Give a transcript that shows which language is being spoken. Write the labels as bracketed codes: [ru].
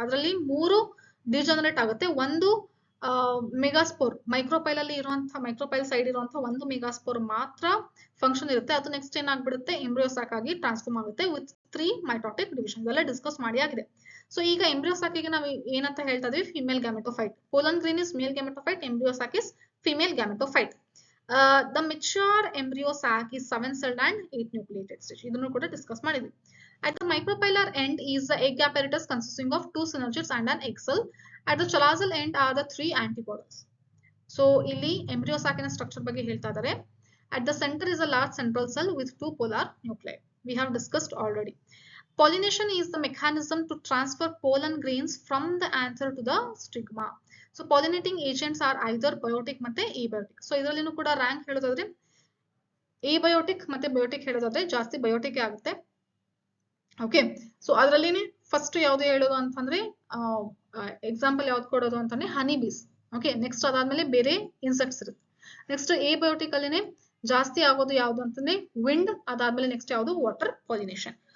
[kn] ಅದರಲ್ಲಿ 3 ಡಿಜನರೇಟ್ ಆಗುತ್ತೆ. ಒಂದು ಮೆಗಾಸ್ಪೋರ್ ಮೈಕ್ರೋಪೈಲ್ ಅಲ್ಲಿ ಇರುವಂತಹ, ಮೈಕ್ರೋಪೈಲ್ ಸೈಡ್ ಇರುವಂತಹ ಒಂದು ಮೆಗಾಸ್ಪೋರ್ ಮಾತ್ರ ಫಂಕ್ಷನ್ ಇರುತ್ತೆ. ಅದು ನೆಕ್ಸ್ಟ್ ಏನಾಗ್ಬಿಡುತ್ತೆ, ಎಂಬ್ರಿಯೋ ಸಾಕ್ ಆಗಿ ಟ್ರಾನ್ಸ್ಫಾರ್ಮ್ ಆಗುತ್ತೆ ವಿತ್ 3 ಮೈಟೋಟಿಕ್ ಡಿವಿಷನ್. ಎಲ್ಲ ಡಿಸ್ಕಸ್ ಮಾಡಿ ಆಗಿದೆ. ಸೊ ಈಗ ಎಂಬ್ರಿಯೋ ಸಾಕಿಗೆ ನಾವು ಏನಂತ ಹೇಳ್ತಾ ಇದೀವಿ, female gametophyte. [en] Pollen grain is male gametophyte, embryo sac is female gametophyte. The mature embryo sac is 7-celled and 8 nucleated stage. [kn] ಇದನ್ನು ಕೂಡ ಡಿಸ್ಕಸ್ ಮಾಡಿದ್ವಿ. [en] At the micropylar end is the egg apparatus consisting of 2 synergids and an egg cell. At the chalazal end are the 3 antipodals. [kn] So ಇಲ್ಲಿ embryo sac ನ structure ಬಗ್ಗೆ ಹೇಳ್ತಾ ಇದ್ದಾರೆ. [en] At the center is a large central cell with 2 polar nuclei. We have discussed already. Pollination is the mechanism to transfer pollen grains from the anther to the stigma. So pollinating agents are either biotic [kn] ಮತ್ತೆ [en] abiotic. [kn] So ಇದರಲ್ಲಿನೂ ಕೂಡ rank ಹೇಳೋದಾದ್ರೆ abiotic ಮತ್ತೆ biotic ಹೇಳೋದಾದ್ರೆ ಜಾಸ್ತಿ biotic ಆಗುತ್ತೆ. Okay, so ಅದರಲ್ಲಿನೇ first ಯಾವ್ದು ಹೇಳೋದು ಅಂತಂದ್ರೆ ಎಕ್ಸಾಂಪಲ್ ಯಾವ್ದು ಕೊಡೋದು ಅಂತಂದ್ರೆ ಹನಿ ಬೀಸ್. ಓಕೆ, ನೆಕ್ಸ್ಟ್ ಅದಾದ್ಮೇಲೆ ಬೇರೆ ಇನ್ಸೆಕ್ಟ್ಸ್ ಇರುತ್ತೆ. ನೆಕ್ಸ್ಟ್ ಏಬಯೋಟಿಕ್ ಅಲ್ಲಿನೇ ಜಾಸ್ತಿ ಆಗೋದು ಯಾವ್ದು ಅಂತಂದ್ರೆ ವಿಂಡ್, ಅದಾದ್ಮೇಲೆ ನೆಕ್ಸ್ಟ್ ಯಾವ್ದು ವಾಟರ್ ಪಾಲಿನೇಷನ್.